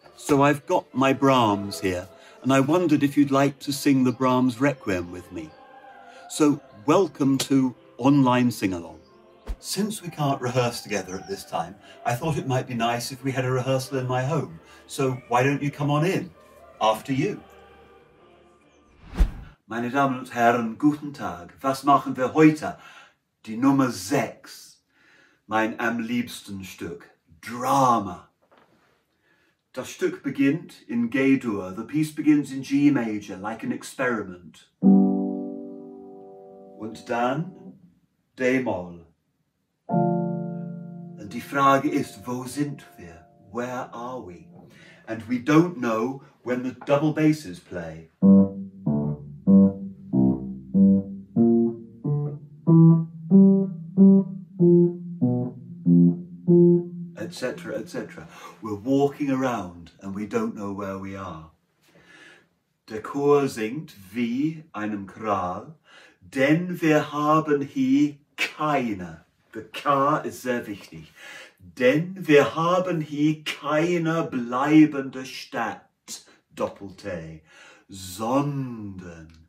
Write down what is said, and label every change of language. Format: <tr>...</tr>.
<en>So I've got my Brahms here, and I wondered if you'd like to sing the Brahms Requiem with me. So welcome to online sing-along. Since we can't rehearse together at this time, I thought it might be nice if we had a rehearsal in my home. So why don't you come on in? After you.</en> <de>Meine Damen und Herren, guten Tag. Was machen wir heute? Die Nummer 6. Mein am liebsten Stück. Drama. Das Stück beginnt in G-Dur.</de> <en>The piece begins in G major, like an experiment.</en> <de>Und dann D-Moll. Und die Frage ist, wo sind wir?</de> <en>Where are we? And we don't know when the double basses play. Etc., etc. We're walking around and we don't know where we are.</en> <de>Der Chor singt wie einem Choral, denn wir haben hier keine. The K ist sehr wichtig. Denn wir haben hier keine bleibende Stadt, Doppel-T, sondern.</de>